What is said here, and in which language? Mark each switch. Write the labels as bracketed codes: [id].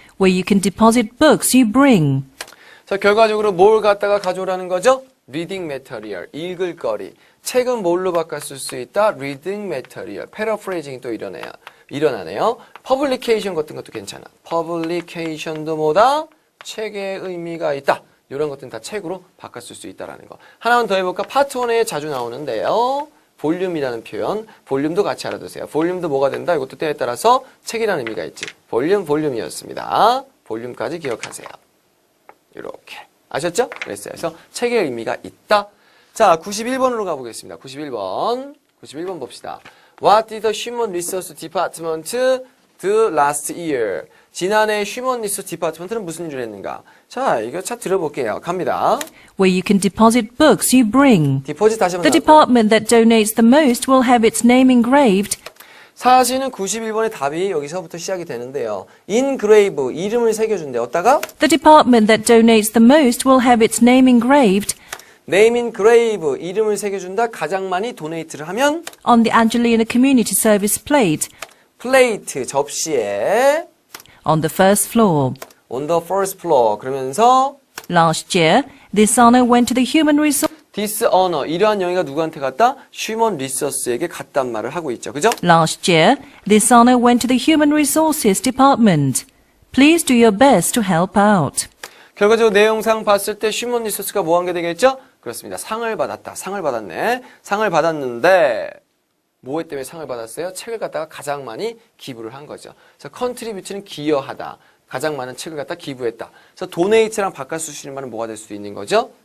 [en] where you can deposit books you bring. [ko] 자, 결과적으로 뭘 갖다가 가져오라는 거죠? 리딩 매터리얼, 읽을 거리. 책은 뭘로 바꿨을 수 있다? 리딩 매터리얼. 패러프레이징이 또 일어나네요. 퍼블리케이션 같은 것도 괜찮아. 퍼블리케이션도 뭐다? 책의 의미가 있다. 이런 것들은 다 책으로 바꿨을 수 있다라는 거. 하나만 더 해볼까? 파트 1에 자주 나오는데요. 볼륨이라는 표현. 볼륨도 같이 알아두세요. 볼륨도 뭐가 된다? 이것도 때에 따라서 책이라는 의미가 있지. 볼륨이었습니다. 볼륨까지 기억하세요. 이렇게. 아셨죠? 그랬어요. 그래서 책의 의미가 있다. 자, 91번으로 가보겠습니다. 91번 봅시다. [en] What did the Human Resource Department do last year? [ko] 지난해 Human Resource Department는 무슨 일을 했는가? 자, 이거 차 들어볼게요. 갑니다. [en] Where you can deposit books you bring. [ko] 디포짓 다시 한번 [en] The [ko] 나올게요. [en] department that donates the most will have its name engraved. [ko] 사실은 91번의 답이 여기서부터 시작이 되는데요. engrave, 이름을 새겨준대. 어디다가? [en] The department that donates the most will have its name engraved [ko] name engrave, 이름을 새겨준다. 가장 많이 도네이트를 하면 [en] on the Angelina Community Service plate [ko] 플레이트, 접시에 [en] on the first floor. on the first floor. 그러면서 Last year, this honor went to the Human Resource. This honor, [ko] 이러한 영예가 누구한테 갔다? 휴먼 리소스에게 갔단 말을 하고 있죠. 그죠? [en] Last year, this honor went to the Human Resources Department. Please do your best to help out. [ko] 결과적으로 내용상 봤을 때 휴먼 리소스가 뭐 한 게 되겠죠? 그렇습니다. 상을 받았다. 상을 받았네. 상을 받았는데 뭐 때문에 상을 받았어요? 책을 갖다가 가장 많이 기부를 한 거죠. 그래서 contribute는 기여하다. 가장 많은 책을 갖다 기부했다. 그래서 donate랑 바꿔 쓰시는 말은 뭐가 될 수도 있는 거죠?